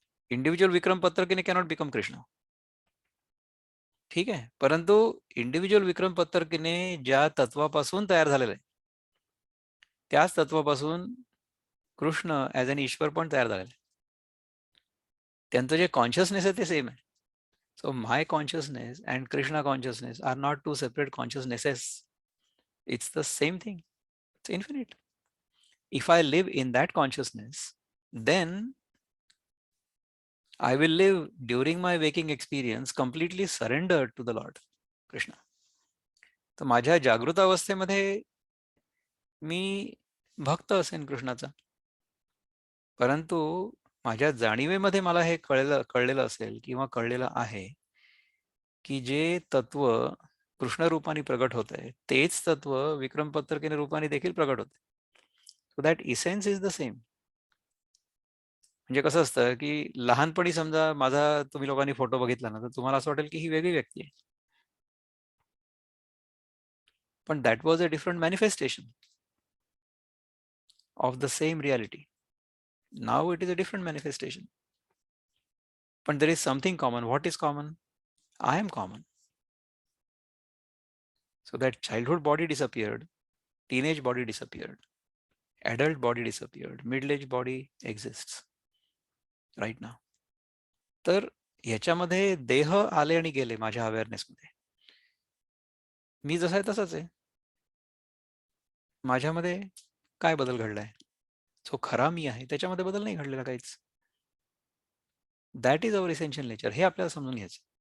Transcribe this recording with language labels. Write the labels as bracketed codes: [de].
[en] Individual Vikram पत्रकीने cannot become Krishna. [mr] ठीक आहे. परंतु इंडिव्हिज्युअल विक्रम पत्रकीने ज्या तत्वापासून तयार झालेलं आहे त्याच तत्वापासून कृष्ण ऍज अन ईश्वर पण तयार झालेलं आहे. त्यांचं जे कॉन्शियसनेस आहे ते सेम आहे. [en] So my consciousness and Krishna consciousness are not two separate consciousnesses. It's the same thing. It's infinite. If I live in that consciousness, then I will live during my waking experience completely surrendered to the Lord Krishna. [mr] तर माझ्या जागृत अवस्थेमध्ये मी भक्त असेन कृष्णाचा. परंतु माझ्या जाणीवेमध्ये मला हे कळलेलं असेल किंवा कळलेलं आहे की जे तत्व कृष्ण रूपाने प्रगट होत आहे तेच तत्व विक्रम पत्रकीने रूपाने देखील प्रगट होते. [en] So that essence is the same. [mr] म्हणजे कसं असतं की लहानपणी समजा माझा तुम्ही लोकांनी फोटो बघितला ना तर तुम्हाला असं वाटेल की ही वेगळी व्यक्ती आहे, पण [en] That was a different manifestation of the same reality. Now it is a different manifestation. पण there is something common. What is common? I am common. So that childhood body disappeared, teenage body disappeared, adult body disappeared, middle-aged body exists right now. [mr] तर ह्याच्यामध्ये देह आले आणि गेले माझ्या अवेअरनेसमध्ये. मी जसा आहे तसाच आहे. माझ्यामध्ये काय बदल घडलाय? जो खरा मी आहे त्याच्यामध्ये बदल नाही घडलेला काहीच. [en] That is our essential nature. [mr] हे आपल्याला समजून घ्यायचं.